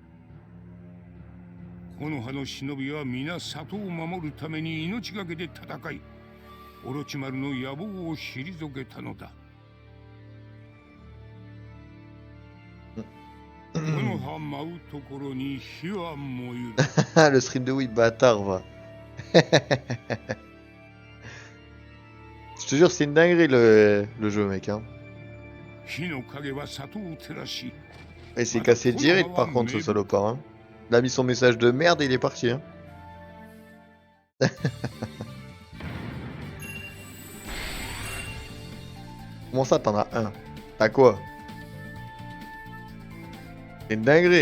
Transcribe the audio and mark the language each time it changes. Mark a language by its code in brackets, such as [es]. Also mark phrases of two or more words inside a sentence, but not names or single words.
[ja] この葉の忍びは皆里を守るために命がけで戦い、オロチマルの野望を退けたのだ。この葉舞うところに火は燃ゆる。 [fr] Le stream de Wii, bâtard, va. Je te jure, c'est une dinguerie le jeu, mec. Hein. [ja] 火の影は里を照らし、 [fr] Et c'est cassé direct, par contre, ce salopard. Hein. Il a mis son message de merde et il est parti. Hein. Comment ça, t'en as un? T'as quoi? C'est une dinguerie.